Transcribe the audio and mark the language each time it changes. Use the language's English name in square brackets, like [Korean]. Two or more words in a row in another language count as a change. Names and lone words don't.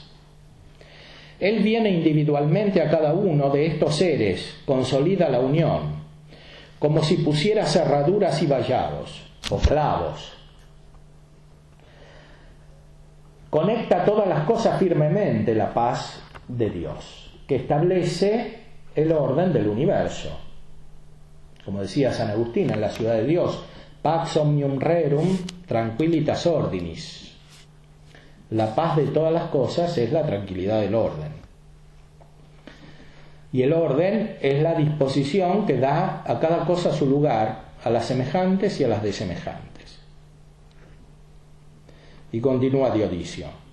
[Spanish] Él viene individualmente a cada uno de estos seres, consolida la unión, como si pusiera cerraduras y vallados, o clavos. Conecta todas las cosas firmemente la paz de Dios, que establece el orden del universo. Como decía San Agustín en la Ciudad de Dios, [Latin] Pax omnium rerum tranquillitas ordinis. [Spanish] La paz de todas las cosas es la tranquilidad del orden. Y el orden es la disposición que da a cada cosa su lugar, a las semejantes y a las desemejantes. Y continúa Dionisio.